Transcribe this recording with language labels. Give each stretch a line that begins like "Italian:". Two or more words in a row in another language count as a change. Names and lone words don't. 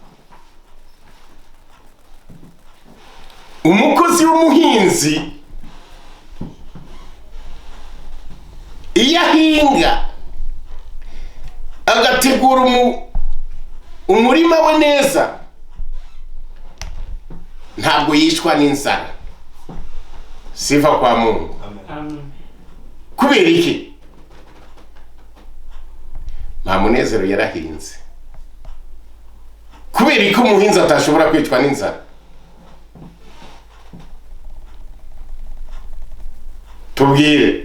Kinyarwanda: Umukozi w'umuhinzi iyo ahinga agategura umurima we neza, ntabwo yishwa n'inzara.
Swahili: Sifa kwa Mungu.
Kinyarwanda: Kubera iki? Munezero yarahinze. Kubera iki umuhinzi atashobora kwicwa n'inzara? Tubwire.